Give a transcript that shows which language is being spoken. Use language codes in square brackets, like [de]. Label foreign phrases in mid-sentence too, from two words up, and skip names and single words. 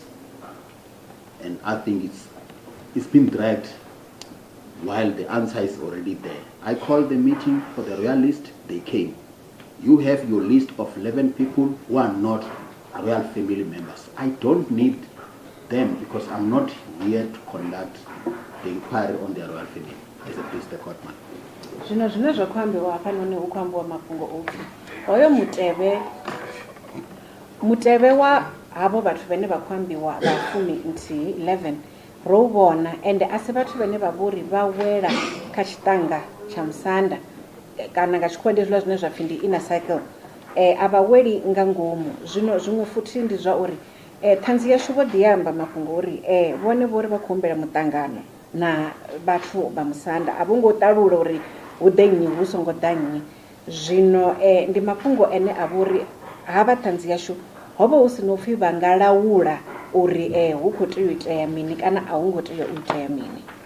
[en] And I think it's been dragged while the answer is already there. I called the meeting for the royal list, they came. You have your list of 11 people who are not royal family members. I don't need them because I'm not here to conduct the inquiry on their royal family as a priest, the courtman. [ve] Zwino zwine zwa khou ambiwa hafha noni hu khou ambiwa mafhungo opfi hoyo mutevhe wa havho vhathu vhane vha khou ambiwa vha fumi nthihi 11 ro vhona ende a si vhathu vhane vha vhori vha wela kha tshiṱanga tsha Musanda kana nga tshikhuwa ndi zwiḽa zwine zwa pfhi ndi [en] inner circle [ve] a vha weli nga ngomu. Zwino zwiṅwe futhi ndi zwa uri ṱhanzi yashu vho ḓi amba mafhungo uri vhone vho ri vha khou humbela muṱangano na vhathu vha Musanda a vho ngo ṱalula uri hu ḓe nnyi hu songo ḓa nnyi. Zwino ndi mafhungo ane a vha uri havha ṱhanzi yashu ho vha hu si no pfhi vha nga laula uri hu khou tea u itea mini kana a hu ngo tea u itea mini.